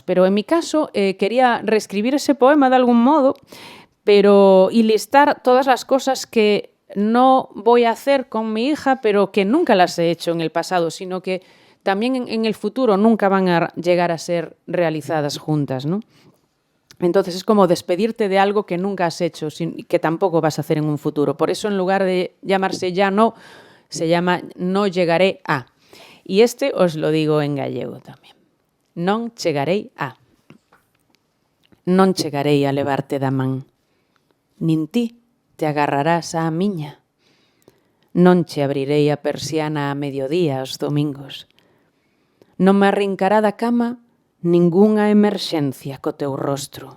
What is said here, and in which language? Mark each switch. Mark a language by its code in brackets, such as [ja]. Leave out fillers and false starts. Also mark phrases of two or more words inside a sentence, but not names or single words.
[es] Pero en mi caso quería reescribir ese poema de algún modo, y listar todas las cosas que no voy a hacer con mi hija, pero que nunca las he hecho en el pasado, sino que también en el futuro nunca van a llegar a ser realizadas juntas, ¿no? Entonces es como despedirte de algo que nunca has hecho y que tampoco vas a hacer en un futuro. Por eso, en lugar de llamarse Ya no, se llama No llegaré a. Y este os lo digo en gallego [gl] tamén. Non chegarei a. Non chegarei a levarte da man. Nin ti te agarrarás á miña. Non che abrirei a persiana a mediodía os domingos. Non me arrincará da cama ningunha emerxencia co teu rostro.